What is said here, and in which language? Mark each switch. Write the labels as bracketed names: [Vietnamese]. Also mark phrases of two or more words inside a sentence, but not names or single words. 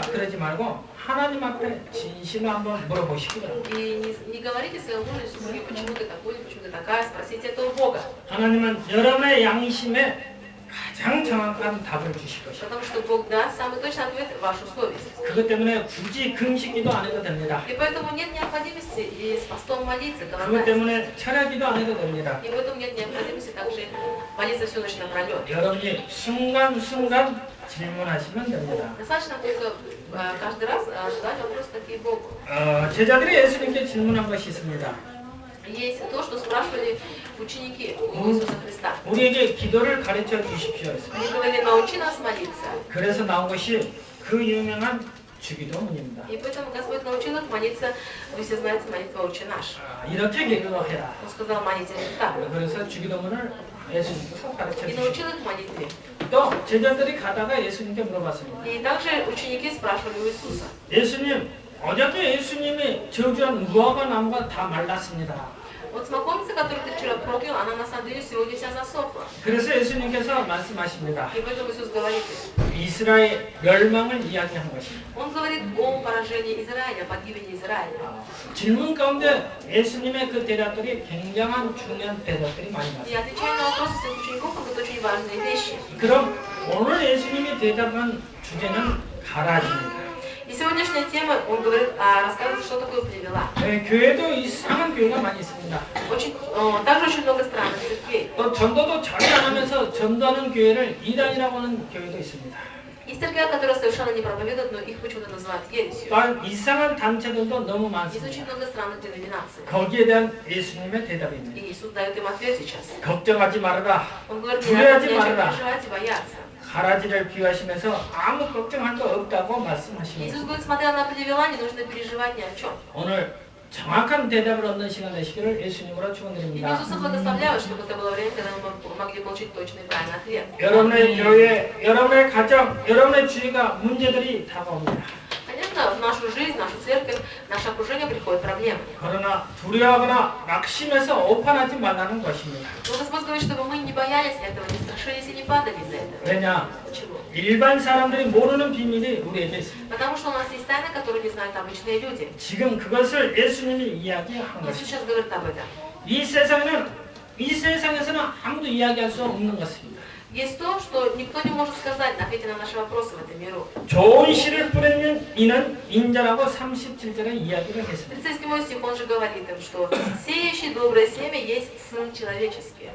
[Korean] 그러지 말고 하나님 앞에 진실로 한번 물어보시기 바랍니다. [Russian] и не говорите своему мужу или супруге, почему ты такой, почему ты такая, спросите это у Бога. [Korean] 하나님은 여러분의 양심에 가장 정확한 답을 주실 것입니다. [Russian] Потому что Бог даст самый точный ответ в вашу совесть. [Korean] 그것 때문에 굳이 금식기도 안 해도 됩니다. [Russian] И поэтому нет необходимости и с постом молиться, [Korean] 그것 [Russian] голодать. [Korean] 때문에 철야기도 안 해도 됩니다. [Russian] И поэтому нет необходимости также молиться всю ночь напролет. [Korean] 여러분이 순간순간 질문하시면 됩니다. [Russian] Достаточно только каждый раз задать вопросы такие Богу. [Korean] 제자들이 예수님께 질문한 것이 있습니다. [Russian] Есть то, что спрашивали ученики у Иисуса Христа. [Korean] 우리에게 기도를 가르쳐 주십시오. 했습니다. [Russian] Они говорили, научи нас молиться. [Korean] 그래서 나온 것이 그 유명한 주기도문입니다. [Russian] И поэтому Господь научил их молиться, вы все знаете, молитва «Отче наш». [Korean] 이렇게 기도해라. [Russian] Он сказал, молитесь так. [Korean] 그래서 주기도문을 예수님께서 가르쳐 [Russian] И [Korean] 주십시오. [Russian] научил их молитве. [Korean] 또 제자들이 가다가 예수님께 물어봤습니다. [Russian] И также ученики спрашивали у Иисуса. [Korean] 예수님, 어저께 예수님이 저주한 무화과 나무가 다 말랐습니다. [Russian] Вот смоковница, которую ты вчера проклял, она на самом деле сегодня вся засохла. [Korean] 그래서 예수님께서 말씀하십니다. [Russian] И поэтому Иисус говорит, [Korean] 이스라엘 멸망을 이야기한 것입니다. [Russian] Он говорит о поражении Израиля, погибели Израиля. [Korean] 질문 가운데 예수님의 그 대답들이 굉장한 중요한 대답들이 많이 [Russian] И [Korean] 나왔습니다. [Russian] отвечая на вопросы своих учеников, это очень важные вещи. [Korean] 그럼 오늘 예수님이 대답한 주제는 가라지입니다. [Russian] И сегодняшняя тема, он говорит, рассказывает, что такое плевела. [Korean] 네, 교회도 이상한 교회가 많이 있습니다. [Russian] Также очень много странных церквей. [Korean] 또 전도도 전혀 안 하면서 전도하는 교회를 이단이라고 하는 교회도 있습니다. [Russian] Есть церкви, которые совершенно не проповедуют, но их почему-то называют ересью. [Korean] 또한 이상한 단체들도 너무 [Russian] Есть очень [Korean] 많습니다. [Russian] много странных деноминаций. [Korean] 거기에 대한 예수님의 대답입니다. [Russian] И Иисус дает им ответ сейчас. [Korean] 걱정하지 말아라. [Russian] Он говорит, не [Korean] 두려워하지 [Russian] надо ни о чем [Korean] 말아라. [Russian] переживать и бояться. [Korean] 가라지를 비유하시면서 아무 걱정할 거 없다고 [Russian] Иисус [Korean] 말씀하십니다. [Russian] говорит, смотря на плевела, не нужно переживать ни о чем. [Korean] 오늘 정확한 대답을 얻는 시간 되시기를 예수님으로 [Russian] И [Korean] 축원드립니다. [Russian] Иисуса благословляю, чтобы это было время, когда мы могли получить точный и правильный ответ. [Korean] 여러분의 교회, 여러분의 가정, 여러분의 주위가 문제들이 다가옵니다. [Russian] Конечно, в нашу жизнь, в нашу церковь, в наше окружение приходят проблемы. [Korean] 그러나 두려워하거나 낙심해서 오판하지 말라는 것입니다. [Russian] Но Господь говорит, чтобы мы не боялись этого, не страшились и не падали из-за этого. [Korean] 왜냐? [Russian] Почему? [Korean] 일반 사람들이 모르는 비밀이 우리에게 있습니다. [Russian] Потому что у нас есть тайны, которые не знают обычные люди. [Korean] 지금 그것을 예수님이 이야기한 [Russian] Иисус [Korean] 것입니다. [Russian] сейчас говорит об этом. [Korean] 이 세상에서는 아무도 이야기할 수 없는 것입니다. [Russian] Есть то, что никто не может сказать, ответить на наши вопросы в этом миру. [Korean] 좋은 씨를 뿌리는 이는 인자라고 37절에 이야기를 했습니다. [Russian] 37 стих, он же говорит им, что сеющий доброе семя есть Сын Человеческий.